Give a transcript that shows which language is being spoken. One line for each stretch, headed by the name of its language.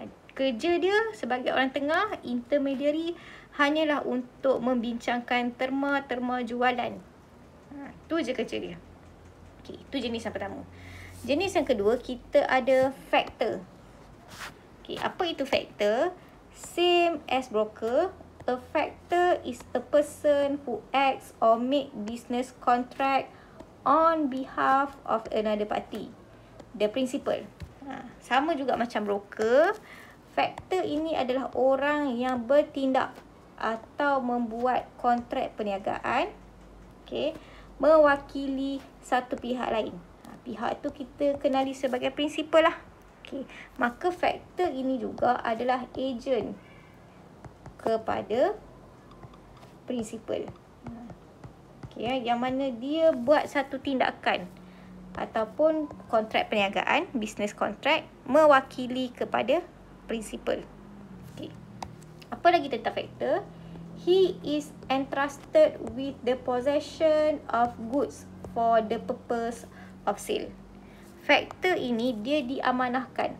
Malay: Kerja dia sebagai orang tengah, intermediary, hanyalah untuk membincangkan terma-terma jualan. Itu je kerja dia. Okay, itu jenis yang pertama. Jenis yang kedua, kita ada factor. Okay, apa itu factor?
English: Same as broker, a factor is a person who acts or make business contract on behalf of another party, the principal.
Malay: Sama juga macam broker, factor ini adalah orang yang bertindak atau membuat kontrak perniagaan, okay, mewakili satu pihak lain. Pihak tu kita kenali sebagai principal lah. Okay. Maka factor ini juga adalah agent kepada principal. Okay, yang mana dia buat satu tindakan ataupun kontrak perniagaan, business contract, mewakili kepada principal. Okay. Apa lagi tentang factor?
English: He is entrusted with the possession of goods for the purpose of sale.
Malay: Factor ini dia diamanahkan.